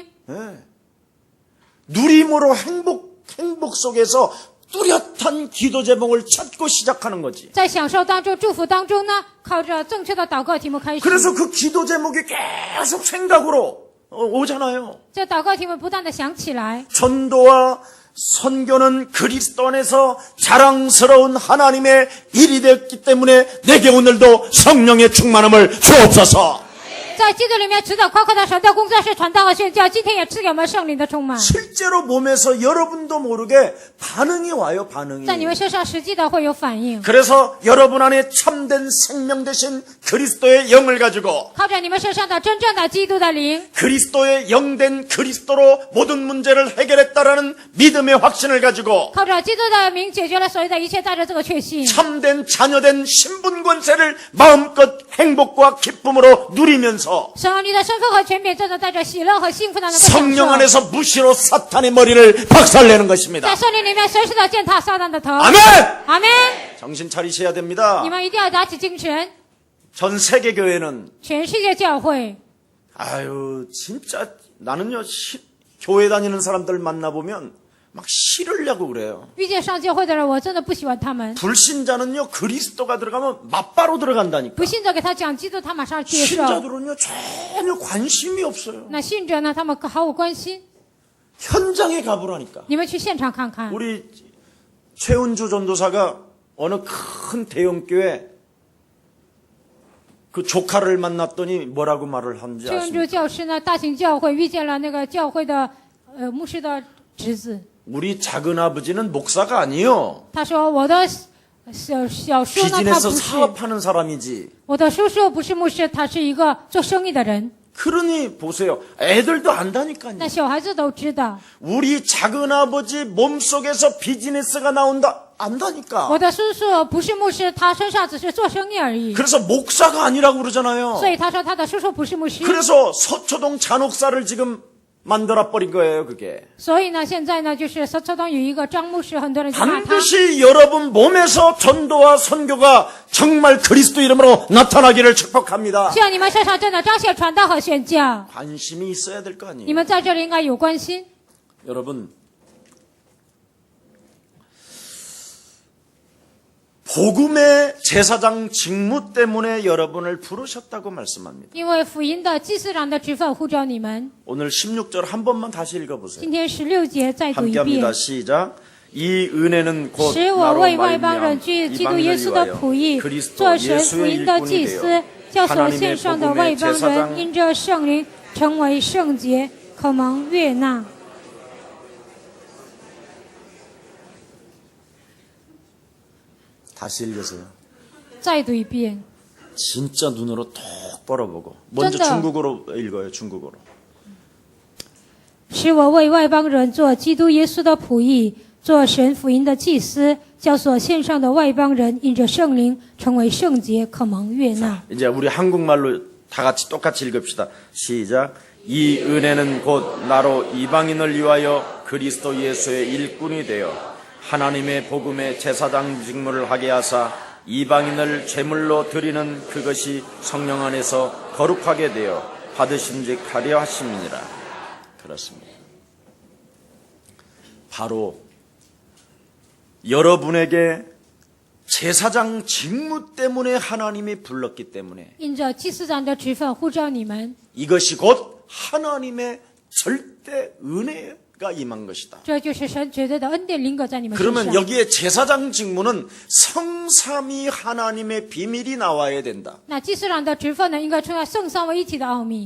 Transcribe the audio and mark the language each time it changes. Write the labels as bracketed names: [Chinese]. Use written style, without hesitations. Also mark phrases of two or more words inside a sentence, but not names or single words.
[Korean] 네. 누림으로 행복 속에서 뚜렷한 기도 제목을 찾고 시작하는 거지. [Chinese] 在享受当中、祝福当中呢，靠着正确的祷告题目开始。 [Korean] 그래서 그 기도 제목이 계속 생각으로 오잖아요. [Chinese] 这祷告题目不断的想起来。 [Korean] 전도와 선교는 그리스도 안에서 자랑스러운 하나님의 일이 되었기 때문에 내게 오늘도 성령의 충만함을 주옵소서. [Chinese] 在基督里面指导夸夸的神的工作是传道和宣教，今天也赐给我们圣灵的充满， [Korean] 실제로 몸에서 여러분도 모르게 반응이 와요, 반응이. [Chinese] 在你们身上实际的会有反应。 [Korean] 그래서 여러분 안에 참된 생명 되신 그리스도의 영을 가지고 [Chinese] 靠着你们身上的真正的基督的灵， [Korean] 그리스도의 영된 그리스도로 모든 문제를 해결했다라는 믿음의 확신을 가지고 [Chinese] 靠着基督的名解决了所有的一切，带着这个确信， [Korean] 참된 자녀된 신분 권세를 마음껏 행복과 기쁨으로 누리면서 [Chinese] 神你的身份和权柄，真的带着喜乐和幸福的能够享 [Korean] 성령 [Chinese] 受。 [Korean] 안에서 무시로 사탄의 머리를 박살내는 것입니다. [Chinese] 在圣灵里面随时的践踏撒旦的头。 [Korean] 아멘! [Chinese] 阿门！ [Korean] 정신 차리셔야 됩니다. [Chinese] 你们一定要打起精神。 [Korean] 전 세계 교회는 [Chinese] 全世界教会， [Korean] 아유 진짜 나는요 교회 다니는 사람들 만나보면 막 싫으려고 그래요. [Chinese] 遇见上教会的人，我真的不喜欢他们。 [Korean] 불신자는요 그리스도가 들어가면 맞바로 들어간다니까. [Chinese] 不信者给他讲基督，他马上接受。 [Korean] 신자들은요 전혀 관심이 없어요. [Chinese] 那信者呢，他们毫无关心。 [Korean] 현장에 가보라니까. [Chinese] 你们去现场看看。 [Korean] 우리 최은주 전도사가 어느 큰 대형교회 그 조카를 만났더니 뭐라고 말을 하는지 [Chinese] 최恩 [Korean] 아십니까? [Chinese] 珠教师呢，大型教会遇见了那个教会的牧师的侄子， [Korean] 우리 작은 아버지는 목사가 아니요. [Chinese] 他说我的小叔呢，他 [Korean] 비즈니스 [Chinese] 不是， [Korean] 사업하는 사람이지. [Chinese] 我的叔叔不是牧师，他是一个做生意的人。 [Korean] 그러니 보세요. 애들도 안다니까요. [Chinese] 那小孩子都知道， [Korean] 우리 작은 아버지 몸속에서 비즈니스가 나온다. 안다니까. [Chinese] 我的叔叔不是牧师，他身上只是做生意而已。 [Korean] 그래서 목사가 아니라고 그러잖아요. [Chinese] 所以他说他的叔叔不是牧师。 [Korean] 그래서 서초동 잔혹사를 지금 만들어 버린 거예요, 그게. [Chinese] 所以呢，现在呢，就是서초동有一个张牧师，很多人就骂他。 [Korean] 반드시 여러분 몸에서 전도와 선교가 정말 그리스도 이름으로 나타나기를 축복합니다. [Chinese] 希望你们身上真的彰显传道和宣教。 [Korean] 관심이 있어야 될 거 [Chinese] 你 [Korean] 아니에요. [Chinese] 们在这里应该有关心。 [Korean] 여러분, 복음의 제사장 직무 때문에 여러분을 부르셨다고 말씀합니다. [Chinese] 因为福音的祭司长的职分呼召你们。 [Korean] 오늘 16절 한 번만 다시 읽어보세요. [Chinese] 今天16节再读一遍。 [Korean] 함께합니다. 시작. 이 은혜는 곧 [Chinese] 使我 [Korean] 나로 [Chinese] 为外邦人 [Korean] 말미암아 [Chinese] 居基督耶稣的 [Korean] 이방인을 [Chinese] 仆役， [Korean] 위하여 그리스도 [Chinese] 做神福 [Korean] 예수의 [Chinese] 音的祭 [Korean] 일꾼이 [Chinese] 司 [Korean] 되어 ， [Chinese] 叫所 [Korean] 하나님의 [Chinese] 献上的外 [Korean] 복음의 [Chinese] 邦人 [Korean] 제사장 [Chinese] 因着圣灵成为圣洁，可蒙悦纳。 [Korean] 다시 읽으세요. [Chinese] 再读一遍。 [Korean] 진짜 눈으로 똑바로 보고. 먼저 쩐다. 중국어로 읽어요. 중국어로. [Chinese] 使我为外邦人做基督耶稣的仆役，做神福音的祭司，叫所献上的外邦人因着圣灵成为圣洁，可蒙悦纳。 [Korean] 이제 우리 한국말로 다 같이 똑같이 읽읍시다. 시작. 이 은혜는 곧 나로 이방인을 위하여 그리스도 예수의 일꾼이 되어 하나님의 복음의 제사장 직무를 하게 하사 이방인을 제물로 드리는 그것이 성령 안에서 거룩하게 되어 받으심직하려 하심이니라. 그렇습니다. 바로 여러분에게 제사장 직무 때문에 하나님이 불렀기 때문에 [Chinese] 因着祭司长的职分呼召你们， [Korean] 이것이 곧 하나님의 절대 은혜가 임한 것이다. [Chinese] 这就是神绝对的恩典临格在你们身 [Korean] 그러면 [Chinese] 上。 [Korean] 여기에 제사장 직무는 성삼위 하나님의 비밀이 나와야 된다. [Chinese] 那祭司长的职分呢，应该出来圣三位一体的奥秘。